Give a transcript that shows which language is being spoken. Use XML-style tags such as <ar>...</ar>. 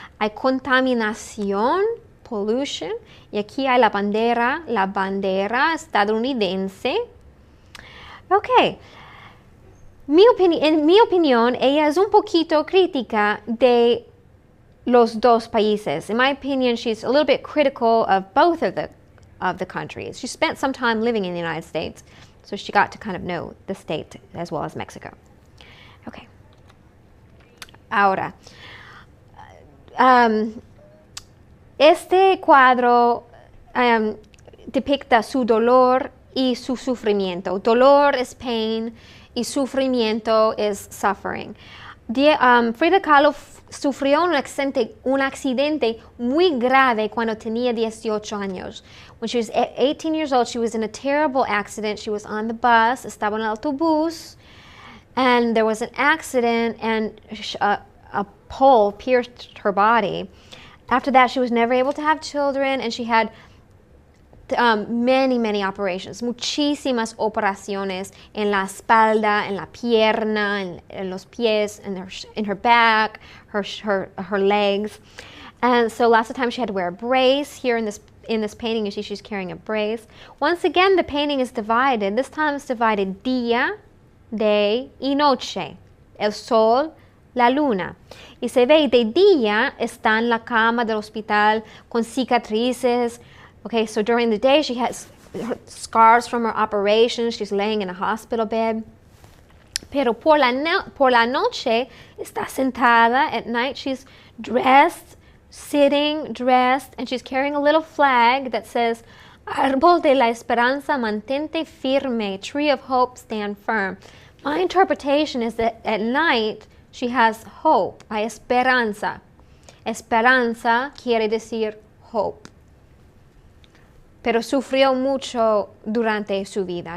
<es>Hay contaminación, pollution. Y aquí hay la bandera estadounidense. Ok. En mi opinión, ella es un poquito crítica de los dos países.</es> <en>In my opinion, she's a little bit critical of both of the countries. She spent some time living in the United States, so she got to kind of know the state as well as Mexico. Okay.</en> <es>Ahora, este cuadro depicta su dolor y su sufrimiento. Dolor es pain y sufrimiento es suffering. Frida Kahlo sufrió un accidente muy grave cuando tenía 18 años.</es> <en>When she was 18 years old, she was in a terrible accident. She was on the bus,</en> <es>estaba en el autobús,</es> <en>and there was an accident, and a pole pierced her body. After that, she was never able to have children, and she had many operations,</en> <es>muchísimas operaciones en la espalda, en la pierna, en los pies,</es> <en>in her back, her legs. And so lots of times she had to wear a brace. Here in this painting, you see she's carrying a brace. Once again, the painting is divided. This time it's divided día, day y noche.</en> <es>El sol, la luna. Y se ve de día está en la cama del hospital con cicatrices.</es> <en>Okay, so during the day she has scars from her operation. She's laying in a hospital bed.</en> <es>Pero por la noche está sentada.</es> <en>At night she's dressed, sitting, dressed, and she's carrying a little flag that says,</en> <es>Árbol de la Esperanza, mantente firme,</es> <en>Tree of Hope, stand firm. My interpretation is that at night she has hope.</en> <es>Hay esperanza. Esperanza quiere decir hope. Pero sufrió mucho durante su vida.</es>